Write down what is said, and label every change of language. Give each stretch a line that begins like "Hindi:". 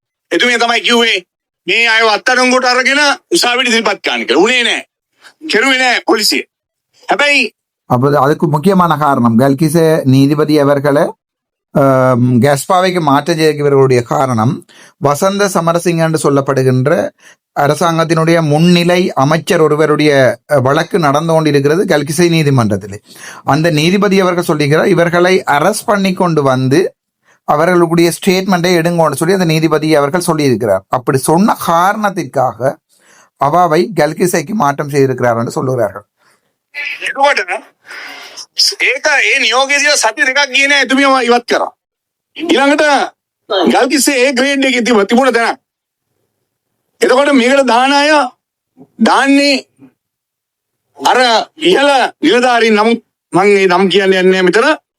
Sinhala: එතුමිය තමයි කිව්වේ මේ අයව අත්අඩංගුවට අරගෙන උසාවියට ඉදිරිපත් කරන්න කියලා. උනේ නෑ. කෙරුවේ නෑ පොලිසිය. හැබැයි
Tamil: அப்போது அதுக்கு முக்கியமான காரணம் கல்கிச நீதிபதி அவர்களை கஸ்பாவைக்கு மாற்ற இவர்களுடைய காரணம் வசந்த சமரசிங்க என்று சொல்லப்படுகின்ற அரசாங்கத்தினுடைய முன்னிலை அமைச்சர் ஒருவருடைய வழக்கு நடந்து கொண்டிருக்கிறது கல்கிசை நீதிமன்றத்தில். அந்த நீதிபதி அவர்கள் சொல்லுகிறார் இவர்களை அரெஸ்ட் பண்ணி கொண்டு வந்து அவர்களுடைய ஸ்டேட்மெண்ட்டை எடுங்கன்னு சொல்லி அந்த நீதிபதி அவர்கள் சொல்லியிருக்கிறார். அப்படி சொன்ன காரணத்திற்காக அவாவை கல்கிசைக்கு மாற்றம் செய்திருக்கிறார் என்று சொல்லுகிறார்கள்.
Sinhala: එතකොට ඒක ඒ නියෝගයේදී සති දෙකක් ගියේ නෑ එතුමියව ඉවත් කරා. ඊළඟට ගල්කිස්සේ ඒ ග්‍රේඩ් එකේ තිබුණ තැන. එතකොට මේකට දාන අය දාන්නේ අර ඉහළ නිලධාරීන් නමුත් මම මේ නම් කියන්නේ නැහැ මෙතන.